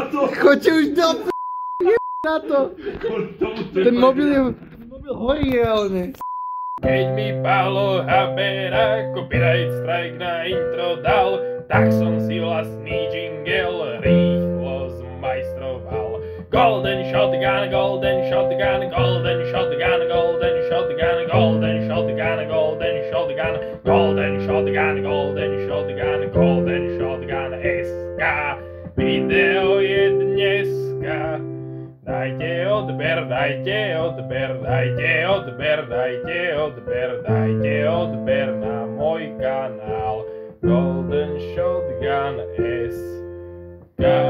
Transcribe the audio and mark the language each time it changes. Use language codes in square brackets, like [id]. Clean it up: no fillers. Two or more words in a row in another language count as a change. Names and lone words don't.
[sk] Choďte už do na to. Ten mobil horí reálne. Keď mi Pálo Habera [en] copyright strike [sk] na intro dal, tak som si vlastný jingle rýchlo zmajstroval. Golden shotgun, golden shotgun, golden shotgun, golden shotgun, golden shotgun, golden shotgun, golden shotgun, golden shotgun, golden shotgun SK. Video je dneska. Dajte odber, dajte odber, dajte odber, dajte odber, dajte odber na môj kanál Golden Shotgun SK.